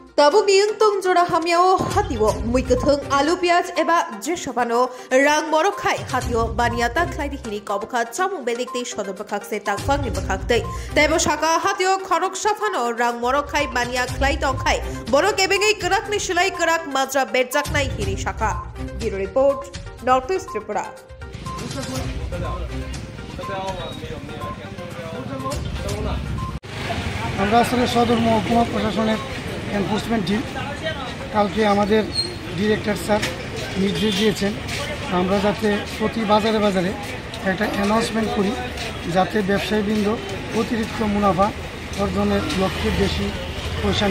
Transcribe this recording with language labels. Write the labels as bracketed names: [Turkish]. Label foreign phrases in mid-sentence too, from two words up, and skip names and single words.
[Kok Borok] Tabu biyung tung jora hamiao hatiwo muikathung alu piaj eba jeshabano rang morok khai hatio baniata khlaidi hini kobkha chamung bedikte shodobakak se takfang ni bakakte tebo shaka hatio khorok shafano rang morok khai bania khlai tong khai borok ebegei karak ni shilai karak majra berjak nai hini shaka [English] bureau report [Kok Borok] Northeast Tripura [Bangla] আমরা আসলে সদর মহকুমা প্রশাসনের [English] enforcement team [Bangla] কালকে আমাদের [English] director sir [Bangla] নির্দেশ দিয়েছেন আমরা যাতে প্রতি বাজারে বাজারে একটা অ্যানাউন্সমেন্ট করি যাতে ব্যবসায়ীবৃন্দ অতিরিক্ত মুনাফা অর্জনের লক্ষ্যে বেশি পয়সা